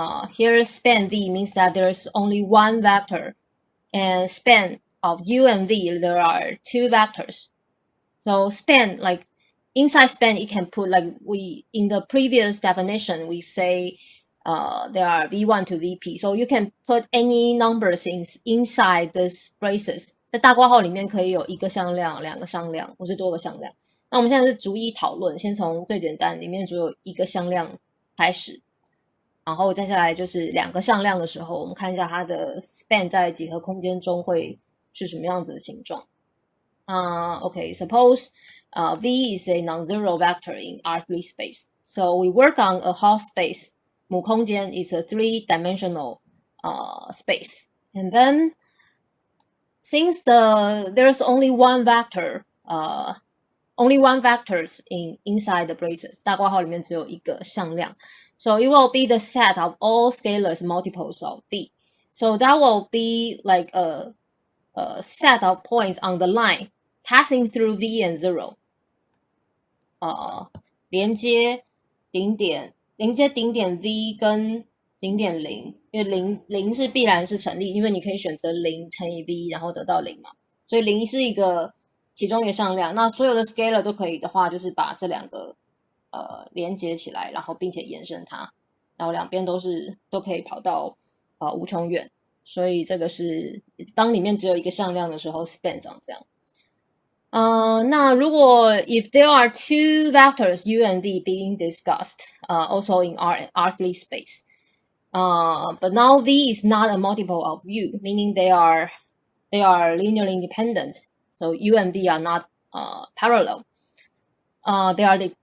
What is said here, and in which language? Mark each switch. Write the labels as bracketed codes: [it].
[en] Here span V means that there's only one vector, and span of U and V, there are two vectors. So span, like inside span, it can put, like we in the previous definition, we say there are V1 to VP. So you can put any numbers inside this braces. [zh] 在大括号里面可以有一个向量、两个向量，或是多个向量。那我们现在是逐一讨论，先从最简单里面只有一个向量开始，然后接下来就是两个向量的时候，我们看一下它的 span 在几何空间中会是什么样子的形状。 [en] Okay, suppose V is a non-zero vector in R3 space. So we work on a Hall space. 母空间 is a three-dimensional space. And then since there's only one vector, only one vectors inside the braces, [zh] 大括号里面只有一个向量. [en] So it will be the set of all scalars multiples of V. So that will be like a set of points on the line passing through V and 0. [zh] 连接顶点 V 跟顶点0，因为零是必然是成立，因为你可以选择0乘以 V 然后得到0嘛，所以0是其中一个向量。那所有的 scalar 都可以的话，就是把这两个连接起来，然后并且延伸它，然后两边都可以跑到无穷远。所以这个是当里面只有一个向量的时候 span 长这样。那如果 [en] if there are two vectors U and V being discussed, also in R3 space, but now V is not a multiple of U, meaning they are linearly independent. So U and V are not parallel. They are